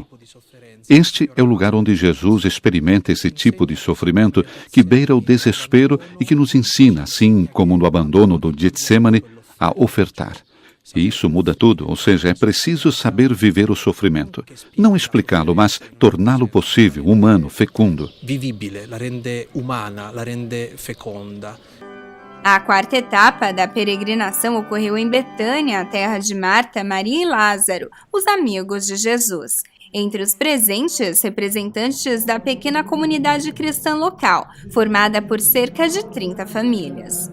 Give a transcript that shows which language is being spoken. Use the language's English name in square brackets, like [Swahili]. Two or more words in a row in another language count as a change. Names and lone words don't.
[Portuguese] Este é o lugar onde Jesus experimenta esse tipo de sofrimento que beira o desespero e que nos ensina, assim como no abandono do Getsemane, a ofertar. E isso muda tudo, ou seja, é preciso saber viver o sofrimento. Não explicá-lo, mas torná-lo possível, humano, fecundo. [Italian] Vivibile, la rende umana, la rende feconda. [Portuguese] A quarta etapa da peregrinação ocorreu em Betânia, a terra de Marta, Maria e Lázaro, os amigos de Jesus. Entre os presentes, representantes da pequena comunidade cristã local, formada por cerca de 30 famílias.